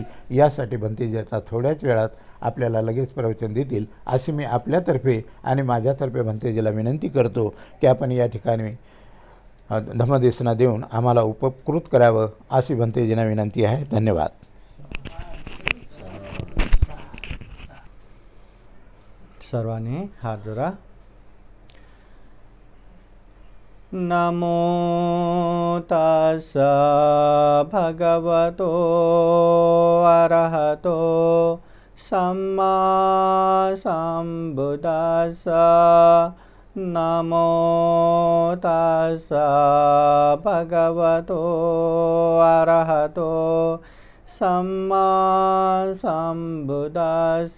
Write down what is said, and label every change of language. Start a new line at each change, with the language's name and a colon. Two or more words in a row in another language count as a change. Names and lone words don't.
Marathi: यासाठी भंतेजी आता थोड्याच वेळात आपल्याला लगेच प्रवचन देतील, अशी मी आपल्यातर्फे आणि माझ्यातर्फे भंतेजीला विनंती करतो की आपण या ठिकाणी धम्मदेशना देऊन आम्हाला उपकृत करावं, अशी भंतेजींना विनंती आहे. धन्यवाद. सर्वांनी हात जोडा.
Pali: नमो तस्स भगवतो अरहतो सम्मा सम्बुद्दस्स. नमो तस्स भगवतो अरहतो सम्मा सम्बुद्दस्स.